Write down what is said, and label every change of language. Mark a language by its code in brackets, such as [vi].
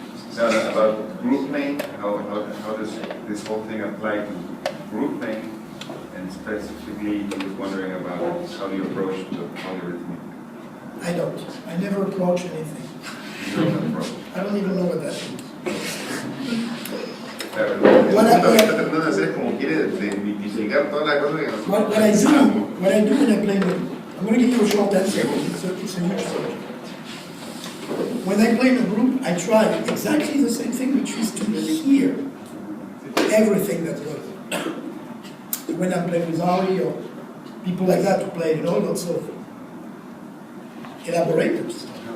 [en] So about group playing, how does this whole thing apply to group playing? And specifically, he was wondering about how you approach the polyrhythmic. I don't. I never approach anything. You don't approach. I don't even know what that is. [es] Claro, lo que está tratando de hacer es como quiere desmitificar toda la cosa que nosotros [en] What I do when I play the, I'm going to give you a short answer, it's a huge subject. When I play in a group, I try exactly the same thing, which is to hear everything that goes on. When I'm playing with Ari or people like that who play, lots of elaborators.